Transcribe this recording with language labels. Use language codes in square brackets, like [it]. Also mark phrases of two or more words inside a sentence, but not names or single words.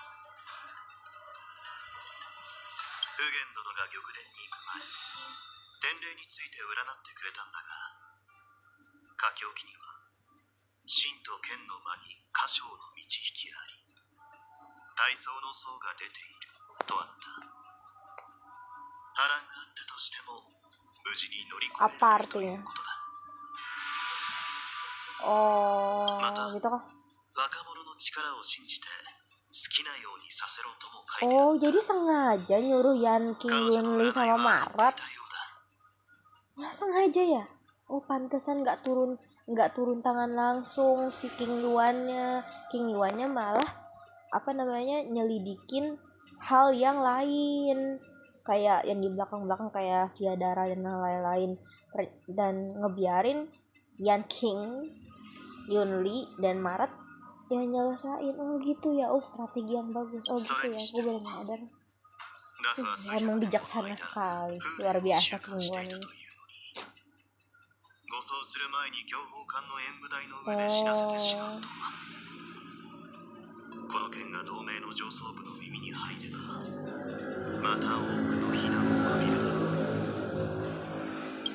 [ja] 普賢殿が玉殿に行く前、天霊について占ってくれたんだが、書き置きには真と剣の間に歌唱の導きあり、大層の層が出ているとあった。波乱があったとしても無事に乗り越えられるということだ。 Oh, また [id] gitu kah? [ja] 若者の力を信じて好きなようにさせろとも書いてある。 [id] Oh, jadi sengaja nyuruh Yanking, [ja] 彼女の [id] Yunli [ja] 占い [id] sama [ja] は合って [id] Marat. [ja] いたようだ。 [id] Nah, sengaja ya? Oh, pantesan nggak turun tangan langsung si King Yuannya malah apa namanya nyelidikin hal yang lain, kayak yang di belakang kayak Viadara dan lain-lain, dan ngebiarin Yanking, Yunli dan Marat yang nyelesain. Oh gitu ya, oh strategi yang bagus. Oh gitu ya, gue baru nyadar. [ja] ラフは最 [id] Emang [ja] 悪の [id] bijaksana [ja] 間 [id] sekali, [ja] 風 [id] luar [ja] 霊を [id] biasa [ja] 収監してい [id] King [ja] た [id] Yuan [ja] というの [id] ini. [ja] に、護送する前に強砲艦の演武台の上で死なせてしまうとは。この件が同盟の上層部の耳に入れば、また多くの非難を浴びるだろう。